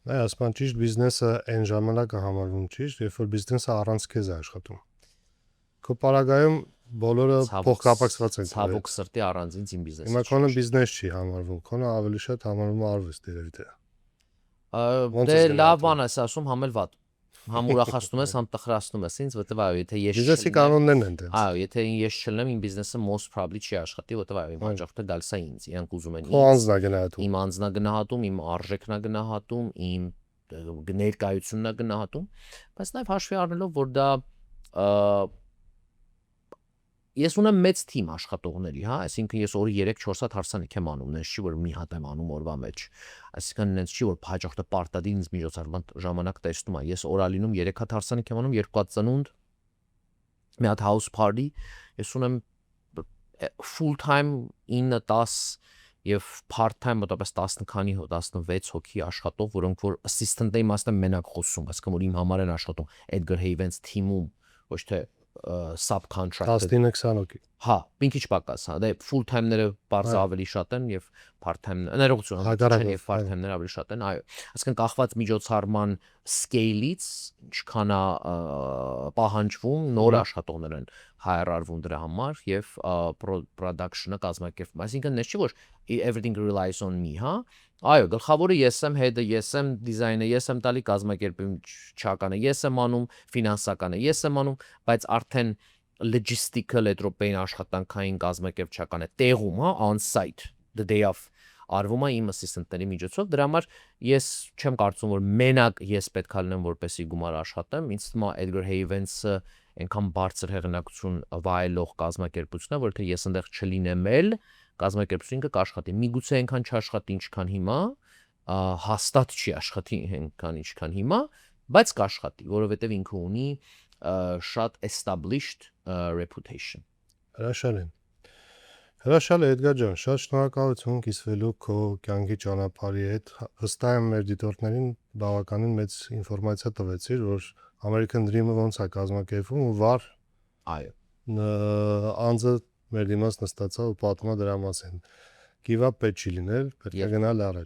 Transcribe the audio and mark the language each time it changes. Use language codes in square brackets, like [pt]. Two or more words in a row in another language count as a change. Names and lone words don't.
[hy] Այ ասում ճիշտ բիզնեսը այն ժամանակը համարվում ճիշտ, երբ որ բիզնեսը առանց քեզ է աշխատում։ Քո պարագայում բոլորը փոխկապակցված են։ Ցավոք սրտի առանց ինձ իմ բիզնեսը։ Հիմա քոնը բիզնես չի համարվում, քոնը ավելի շատ համարվում է արվեստ երևի թե։ Դե լավ բան ես ասում, համ էլ վատ։ Համ ուրախացնում ես, համ տխրացնում ես ինձ, որտեվ այո, եթե ես բիզնեսի կանոններն են դες։ Այո, եթե ես չլինեմ, իմ բիզնեսը [en] most probably [hy] չի աշխատի, որտեվ այո, իմ հաջորդը գալիս է ինձ, իրանք ուզում են Քո անձնագնահատում։ իմ անձնագնահատում, իմ արժեքն է գնահատում, իմ ներկայությունն է գնահատում, բայց նաև հաշվի առնելով, որ դա ես ունեմ մեծ թիմ աշխատողների, հա, այսինքն ես օրը 3-4 հատ հարսանիք եմ անում, նենց չի որ մի հատ եմ անում օրվա մեջ։ Այսինքն նենց չի որ հաջորդը պարտադիր ինձ միջոցառման ժամանակ տեսնում է։ Ես օրալինում 3 հատ հարսանիք եմ անում, 2 հատ ծնունդ, մի հատ [en] house party, [hy] ես ունեմ [en] full time [hy] 9-10 եւ [en] part time [hy] մոտավորապես 10 քանի 16 հոգի աշխատող, որոնք որ assistant-ի իմաստը մենակ խոսում, այսինքն որ իմ համար են աշխատում Edgar Havens թիմում, ոչ թե subcontracted 19-20 հոգի։ Հա, մի քիչ պակաս, հա, դե [en] full time- [hy] ները բարձր ավելի շատ են եւ [en] part time [hy] ներողություն, Հակառակը, եւ [en] part time- [hy] ները ավելի շատ են, այո։ Այսինքն կախված միջոցառման scale-ից ինչքան է պահանջվում, նոր աշխատողներ են հայրարվում դրա համար եւ production-ը կազմակերպվում։ Այսինքն նես չի որ [en] everything relies on [hy] me, հա։ Այո, գլխավորը ես եմ, head-ը ես եմ, դիզայնը ես եմ տալի, կազմակերպչականը ես եմ անում, ֆինանսականը ես եմ անում, բայց արդեն logistical էտրոպեին աշխատանքային կազմակերպչականը տեղում, հա, [en] on site the day of [hy] արվում է իմ assistant-ների միջոցով, դրա համար ես չեմ կարծում որ մենակ ես պետք է լինեմ որպեսի գումար աշխատեմ, ինձ թվում է Edgar Havens-ը այնքան բարձր հեղինակություն վայելող կազմակերպություն է, որ թե ես այնտեղ չլինեմ էլ կազմակերպությունը կաշխատի։ Միգուցե այնքան չաշխատի ինչքան հիմա, հաստատ չի աշխատի այնքան ինչքան հիմա, բայց կաշխատի, որովհետև ինքը ունի շատ [en] established reputation։ [hy] Հրաշալի Էդգար ջան, շատ շնորհակալություն կիսվելու քո կյանքի ճանապարհի հետ։ Վստահ եմ մեր դիտորդներին բավականին մեծ ինֆորմացիա տվեցիր, որ [en] American Dream- [hy] ը ոնց է կազմակերպվում ու վար Այո։ անձը մեր դիմաց նստածա ու պատմա դրա մասին։ [en] Give up [hy] պետք չի լինել, պետք է գնալ առաջ։